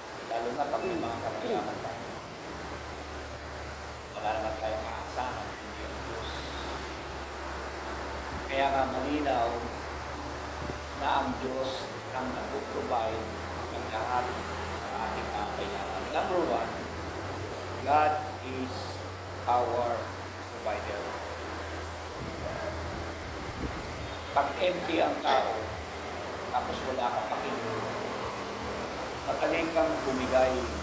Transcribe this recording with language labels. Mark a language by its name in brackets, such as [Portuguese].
[Filipino] Lalo na pag may mga kailangan tayo. Wala naman tayong aasahan, hindi ang Diyos. Kaya nga malinaw na ang Diyos ang nag-provide ng lahat ng ating kailangan. [English] Number one, God is our provider. [Filipino] Pag empty ang tao, tapos wala kang pakinig, magaling kang bumigay.